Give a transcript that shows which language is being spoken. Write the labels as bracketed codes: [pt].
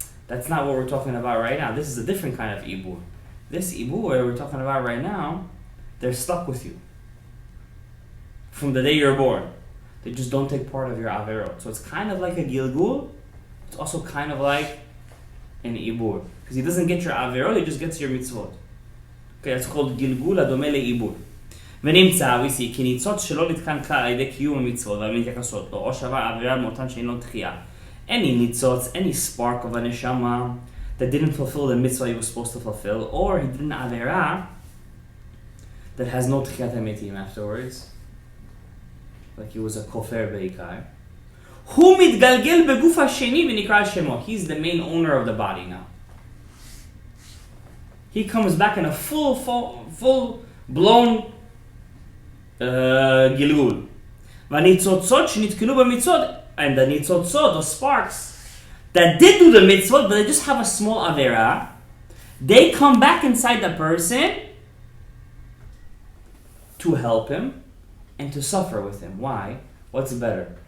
[en] That's not what we're talking about right now. This is a different kind of ibur. This ibur we're talking about right now, they're stuck with you. From the day you're born. They just don't take part of your averot. So it's kind of like a gilgul, it's also kind of like an ibur. Because he doesn't get your averot, he just gets your mitzvot. Okay, it's called גלגול הדומה לעיבור. [he] ונמצא, [en] we see, [he] כי ניצוץ שלא נתקן כלל על ידי קיום המצוות והמתייחסות לו, או שבר עבירה מאותן שאין לו תחייה. [en] Any ניצוץ, any spark of a neshama that didn't fulfill the mitzvah he was supposed to fulfill, or he did an avera that has no tchiyat hametim afterwards, like he was a kofer beikar. [he] הוא מתגלגל בגוף השני ונקרא על שמו. [en] He's the main owner of the body now. He comes back in a full-blown gilgul. [he] והניצוצות שנתקנו במצוות, [en] and the ניצוצות, the sparks, that did do the mitzvot, but they just have a small avera, they come back inside the person to help him and to suffer with him. Why? What's better?